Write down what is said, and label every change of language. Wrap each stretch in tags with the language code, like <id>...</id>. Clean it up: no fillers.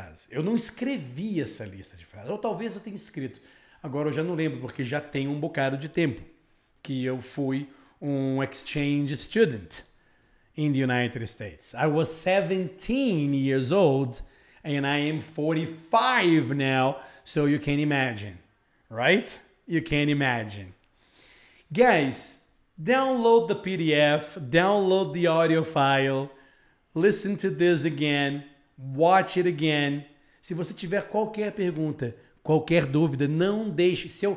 <pt>Eu não escrevi essa lista de frases. Ou talvez eu tenha escrito. Agora eu já não lembro, porque já tem um bocado de tempo que eu fui um</pt> <en>exchange student in the United States. I was 17 years old and I am 45 now, so you can imagine, right? You can imagine. Guys, download the PDF, download the audio file, listen to this again, watch it again.</en> <pt>Se você tiver qualquer pergunta, qualquer dúvida, não deixe.</pt>